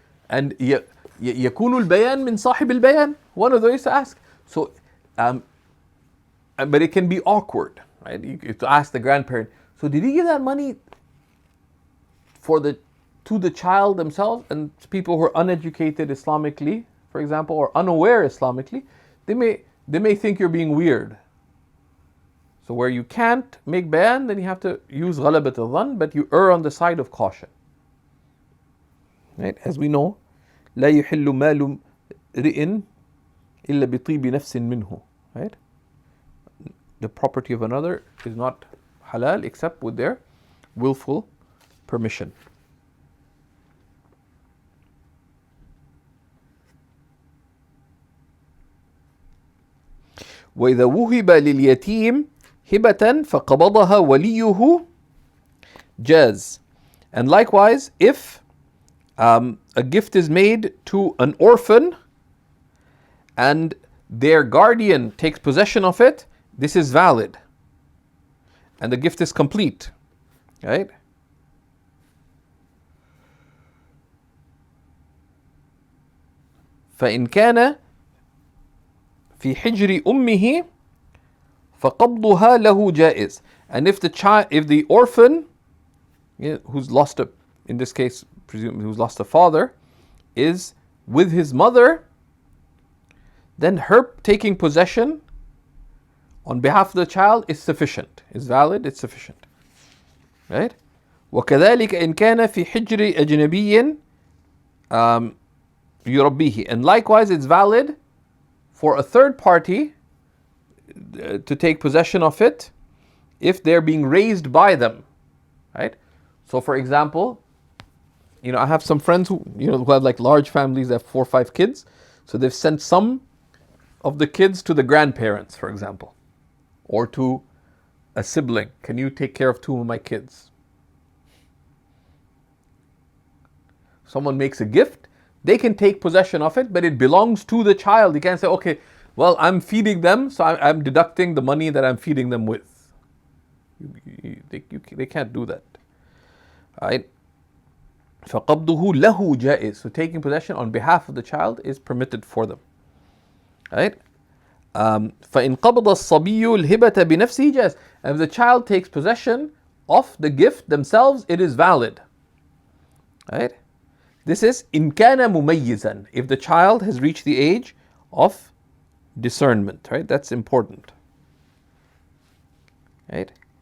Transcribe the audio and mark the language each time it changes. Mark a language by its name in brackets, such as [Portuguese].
[English] And [Arabic] يكون البيان من صاحب البيان. [English] One of those to ask. So, but it can be awkward, right? You have to ask the grandparent. So, did he give that money to the child themselves? And people who are uneducated Islamically, for example, or unaware Islamically, they may think you're being weird. So, where you can't make bayan, then you have to use ghalabat al-dhann, but you err on the side of caution. Right? As we know, [Arabic] لا يحل مال رئ إلا بطيب نفس منه. Right? [English] The property of another is not halal except with their willful permission. [Arabic] وإذا وهب لليتيم هبة فقبضها وليه جاز. [English] And likewise, if a gift is made to an orphan and their guardian takes possession of it, this is valid. And the gift is complete. Right? [Arabic] فإن كان في حجر أمه فقبضها له جائز. [English] And if the orphan, who's lost in this case, presumably who's lost a father, is with his mother, then her taking possession on behalf of the child is sufficient, is valid, it's sufficient. Right? [Arabic] وكذلك إن كان في حجر أجنبي يربيه. [English] And likewise, it's valid for a third party to take possession of it if they're being raised by them. Right? So, for example, I have some friends who have like large families, they have 4 or 5 kids. So they've sent some of the kids to the grandparents, for example, or to a sibling. Can you take care of 2 of my kids? Someone makes a gift, they can take possession of it, but it belongs to the child. You can't say, okay, well, I'm feeding them, so I'm deducting the money that I'm feeding them with. They can't do that. Right? [Arabic] فَقَبْضُهُ لَهُ جَائِزٌ. [English] So taking possession on behalf of the child is permitted for them. Right? [Arabic] فَإِنْ قَبْضَ الصَّبِيُّ الْهِبَةَ بِنَفْسِهِ جَائِزٌ. [English] And if the child takes possession of the gift themselves, it is valid. Right? This is [Arabic] إِنْ كَانَ مُمَيِّزًا. [English] If the child has reached the age of discernment. Right? That's important. Right?